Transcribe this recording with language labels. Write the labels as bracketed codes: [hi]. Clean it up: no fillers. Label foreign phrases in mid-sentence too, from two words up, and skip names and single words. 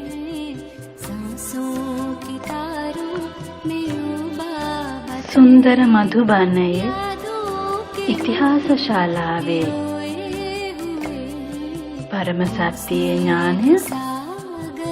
[hi] सांसों की तारों में ओ बाबा [si] සුන්දර මధුබනයේ [hi] यादों के [si] ඉතිහාස ශාලාවේ [hi] खोए हुए [si] පරම සත්‍යයේ ඥානය [hi] सागर